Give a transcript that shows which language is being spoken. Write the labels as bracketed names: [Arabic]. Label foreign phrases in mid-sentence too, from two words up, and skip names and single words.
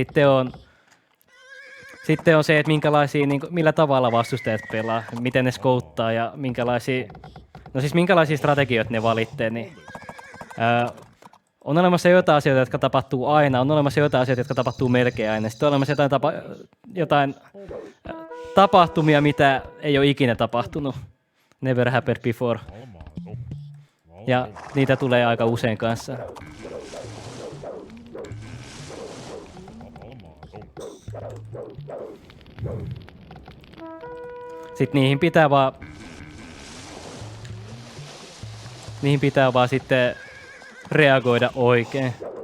[Finnish] Sitten on se, että niin millä tavalla vastustajat pelaa, miten ne skouttaa ja minkälaisia strategioita ne valitsee. Niin, on olemassa jotain asioita, jotka tapahtuu aina, on olemassa jotain asioita, jotka tapahtuu melkein aina. Sitten on olemassa jotain tapahtumia, mitä ei ole ikinä tapahtunut. [English] Never happened before. [Finnish] Ja niitä tulee aika usein kanssa. Sitten niihin pitää vaan sitten reagoida oikein.